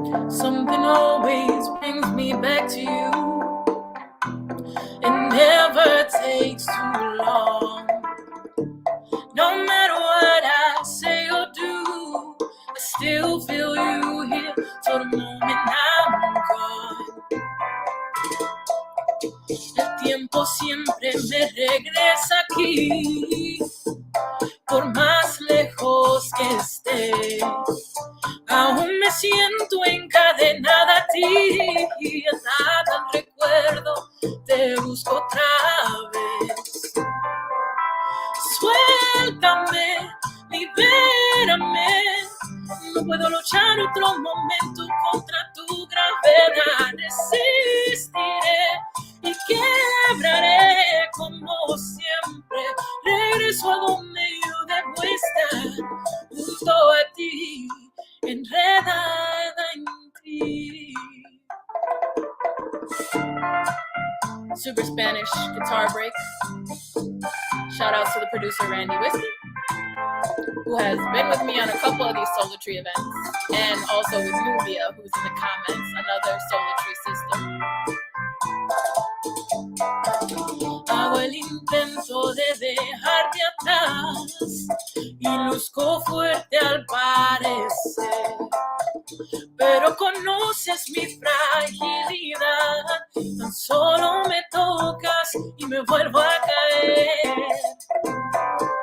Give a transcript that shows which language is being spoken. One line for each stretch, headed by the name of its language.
English: Something always brings me back to you. It never takes too long. No matter what I say or do, I still feel you here till the moment I'm gone.
Spanish: El tiempo siempre me regresa aquí, por más lejos que esté. Aún me siento encadenada a ti, atada al recuerdo, te busco otra vez. Suéltame, libérame, no puedo luchar otro momento contra tu gravedad. Resistiré y quebraré como siempre. Regreso a donde yo debo estar, junto a ti, enredada en ti.
English: Super Spanish guitar break. Shout out to the producer Randy Whiskey, who has been with me on a couple of these Souletri events, and also with Nubia, who's in the comments, another Souletri sister.
Spanish: Hago el intento de dejarte atrás y luzco fuerte al parecer, pero conoces mi fragilidad. Tan solo me tocas y me vuelvo a caer.